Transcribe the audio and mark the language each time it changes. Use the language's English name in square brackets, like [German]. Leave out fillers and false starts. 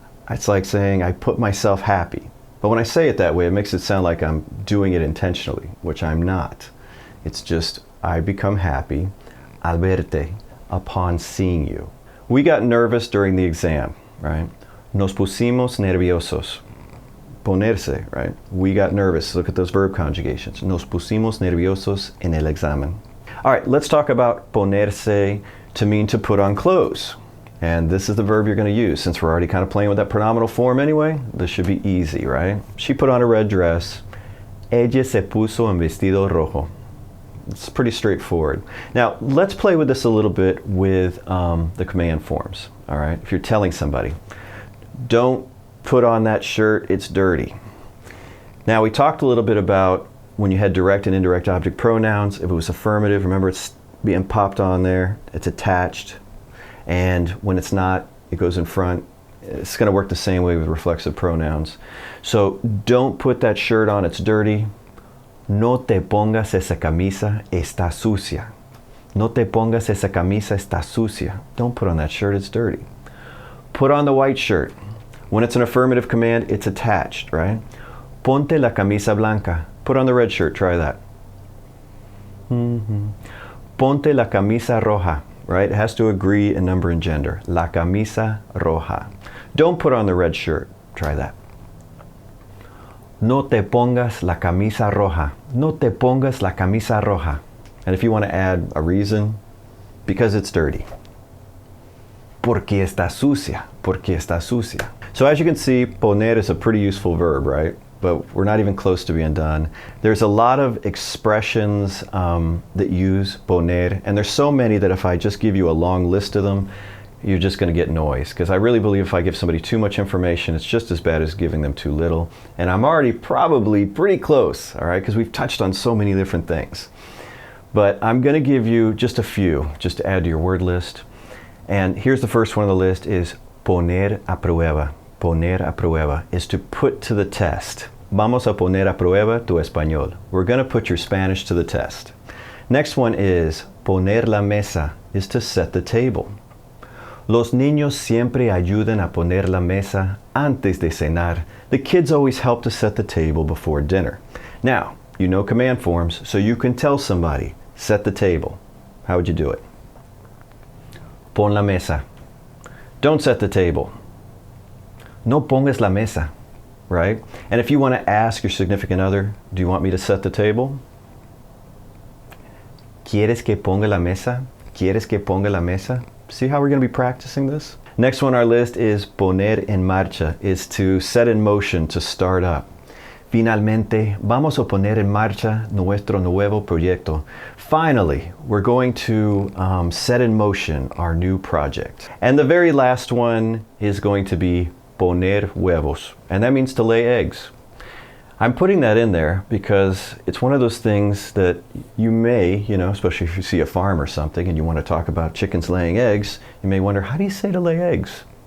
[English] It's like saying I put myself happy. But when I say it that way, it makes it sound like I'm doing it intentionally, which I'm not. It's just, I become happy [Spanish] al verte, [English] upon seeing you. We got nervous during the exam, right? [Spanish] Nos pusimos nerviosos. [English] Ponerse, right? We got nervous. Look at those verb conjugations. [Spanish] Nos pusimos nerviosos en el examen. [English] All right, let's talk about ponerse to mean to put on clothes. And this is the verb you're going to use. Since we're already kind of playing with that pronominal form anyway, this should be easy, right? She put on a red dress. [Spanish] Ella se puso un vestido rojo. [English] It's pretty straightforward. Now, let's play with this a little bit with the command forms, all right? If you're telling somebody, don't put on that shirt, it's dirty. Now, we talked a little bit about when you had direct and indirect object pronouns, if it was affirmative, remember it's being popped on there, it's attached. And when it's not, it goes in front. It's going to work the same way with reflexive pronouns. So don't put that shirt on, it's dirty. [Spanish] No te pongas esa camisa, está sucia. No te pongas esa camisa, está sucia. [English] Don't put on that shirt, it's dirty. Put on the white shirt. When it's an affirmative command, it's attached, right? [Spanish] Ponte la camisa blanca. [English] Put on the red shirt, try that. [Spanish] Ponte la camisa roja, [English] right? It has to agree in number and gender. [Spanish] La camisa roja. [English] Don't put on the red shirt, try that. [Spanish] No te pongas la camisa roja. No te pongas la camisa roja. [English] And if you want to add a reason, because it's dirty. [Spanish] Porque está sucia. Porque está sucia. [English] So as you can see, poner is a pretty useful verb, right? But we're not even close to being done. There's a lot of expressions that use poner, and there's so many that if I just give you a long list of them, you're just going to get noise. Because I really believe if I give somebody too much information, it's just as bad as giving them too little. And I'm already probably pretty close, all right? Because we've touched on so many different things. But I'm going to give you just a few, just to add to your word list. And here's the first one on the list is poner a prueba. Poner a prueba is to put to the test. [Spanish] Vamos a poner a prueba tu español. [English] We're going to put your Spanish to the test. Next one is poner la mesa, is to set the table. [Spanish] Los niños siempre ayudan a poner la mesa antes de cenar. [English] The kids always help to set the table before dinner. Now, you know command forms, so you can tell somebody, set the table. How would you do it? [Spanish] Pon la mesa. [English] Don't set the table. [Spanish] No pongas la mesa, right? [English] And if you want to ask your significant other, do you want me to set the table? [Spanish] ¿Quieres que ponga la mesa? ¿Quieres que ponga la mesa? [English] See how we're going to be practicing this? Next one on our list is poner en marcha, is to set in motion, to start up. [Spanish] Finalmente, vamos a poner en marcha nuestro nuevo proyecto. [English] Finally, we're going to set in motion our new project. And the very last one is going to be poner huevos, and that means to lay eggs. I'm putting that in there because it's one of those things that you may, especially if you see a farm or something and you want to talk about chickens laying eggs, you may wonder, how do you say to lay eggs?